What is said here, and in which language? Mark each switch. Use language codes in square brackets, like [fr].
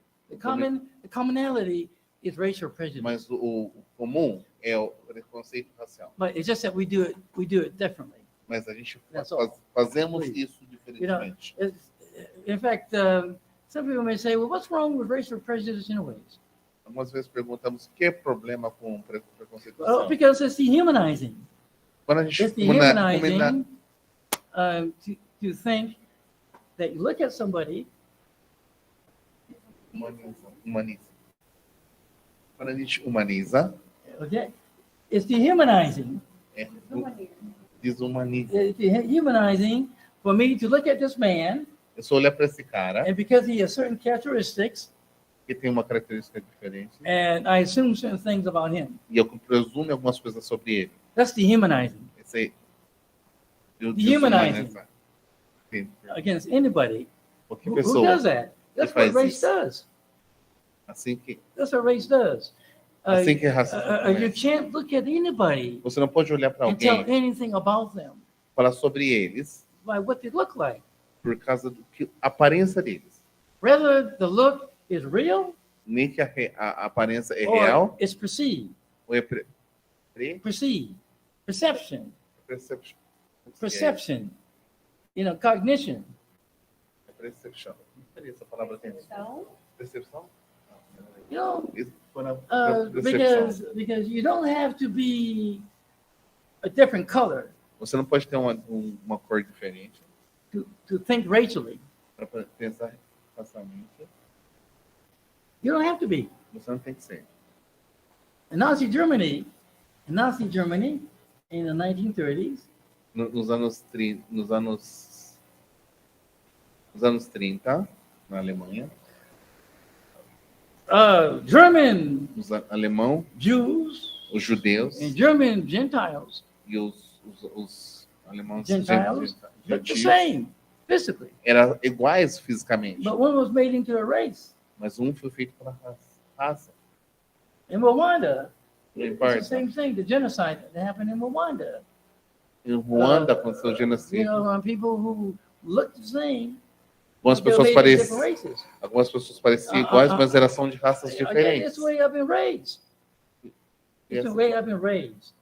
[en] The commonality is racial prejudice. [pt] o comum é o preconceito racial. [en] But it's just that we do it differently. [pt] Mas a gente [en] That's all. [pt] fazemos [en] Please. [pt] isso diferentemente. [en] In fact, some people may say, well, what's wrong with racial prejudice in a way? [pt] Algumas vezes perguntamos que problema com preconceito [en] Well, because it's dehumanizing. [pt] Quando a gente [en] It's dehumanizing to think that you look at somebody, [pt] humaniza. Quando a gente humaniza, [en] okay, it's dehumanizing. [pt] desumaniza. [en] It's dehumanizing for me to look at this man, [pt] Eu só olhar para esse cara, [en] and because he has certain characteristics, [pt] que tem uma característica diferente, [en] and I assume certain things about him. [pt] e eu presumo algumas coisas sobre ele. [en] That's dehumanizing [pt] Esse aí. [en] Dehumanizing. [pt] Sim. [en] against anybody. [pt] Porque [en] Who [pt] pessoa, [en] does that? That's [pt] que [en] what [pt] faz [en] race [pt] isso? [en] does. [pt] assim que [en] That's what race does. [pt] Assim que racismo [en] You [pt] começa. [en] can't look at anybody [pt] Você não pode olhar para [en] and tell [pt] alguém, [en] anything about them [pt] falar sobre eles, [en] by what they look like. [pt] por causa do que a aparência deles. [en] Whether the look is real [pt] Nem que a aparência é [en] or [pt] real [en] it's perceived. [pt] ou é [en] Perceived. Perception. perception. Perception. You know, cognition. [pt] É percepção. Essa palavra tem percepção? [en] You know, [pt] Isso foi na percepção. [en] because you don't have to be a different color [pt] Você não pode ter uma cor diferente [en] to think racially. [pt] para pensar racialmente. [en] You don't have to be. [pt] Você não tem que ser. [en] In Nazi Germany, in the 1930s, [pt] Nos anos 30, na Alemanha, [en] German [pt] os alemão, [en] Jews [pt] os judeus [en] and German Gentiles, [pt] e os alemãos [en] Gentiles, look the [pt] gentios [en] same physically, [pt] eram iguais fisicamente, [en] but one was made into a race. [pt] mas um foi feito pela raça. [en] In Rwanda, [pt] Não [en] it's the [pt] importa. [en] same thing. The genocide that happened in Rwanda. [pt] Em Ruanda aconteceu o [en] You [pt] genocídio. [en] know, people who look the same, [pt] Algumas [en] they were [pt] pessoas [en] made in different [pt] pareciam, [en] races. [pt] algumas pessoas pareciam iguais, mas elas são de raças [en] Again, [pt] diferentes. [en] it's the way I've been raised. [pt] E [en] It's the way I've been raised.